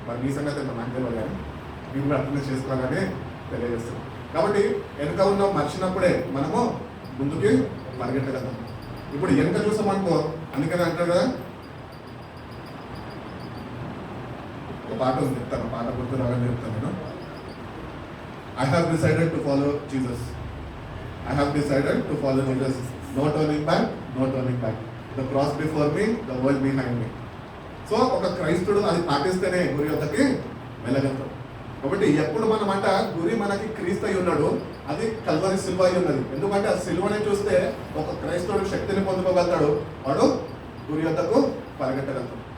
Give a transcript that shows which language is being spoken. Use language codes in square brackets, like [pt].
[te] మరి మీ సంగతి నాకు తెలియదు కానీ మీరు కూడా అర్థం చేసుకోవాలని తెలియజేస్తాను. కాబట్టి వెనుక ఉన్న మర్చినప్పుడే మనము ముందుకి పరిగెట్టగలం. ఇప్పుడు వెనుక చూసామనుకో, అందుకని అంటారు కదా, ఒక పాట ఉంది, చెప్తాను, పాట గుర్తు రాగానే చెప్తాను నేను. [en] I have decided to follow Jesus. I have decided to follow Jesus. No turning back, no turning back. The cross before me, the world behind me. [te] So ఒక క్రైస్తుడు అది పాటిస్తేనే గురి వద్దకి వెళ్ళగలుగుతాం. కాబట్టి ఎప్పుడు మనం అంట గురి మనకి క్రీస్తు అయి ఉన్నాడు, అది కల్వరి సిల్వ అయి ఉన్నది. ఎందుకంటే ఆ సిల్వని చూస్తే ఒక క్రైస్తవుడు శక్తిని పొందుకోగలుగుతాడు, వాడు గురి వద్దకు పరిగెట్టగలుగుతాడు.